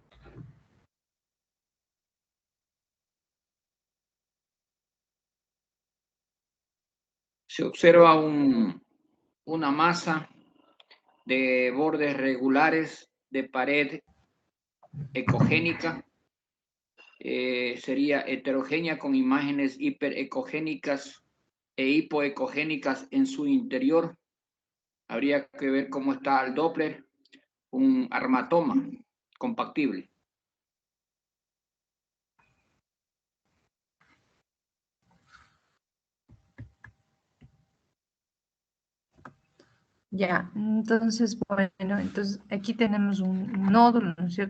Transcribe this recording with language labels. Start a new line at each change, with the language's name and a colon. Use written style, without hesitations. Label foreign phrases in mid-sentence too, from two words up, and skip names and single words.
Spanish: Se observa una masa de bordes regulares de pared ecogénica. Sería heterogénea con imágenes hiperecogénicas e hipoecogénicas en su interior. Habría que ver cómo está el Doppler, un armatoma compactible. Ya, entonces, bueno, entonces aquí tenemos un nódulo, ¿no es cierto?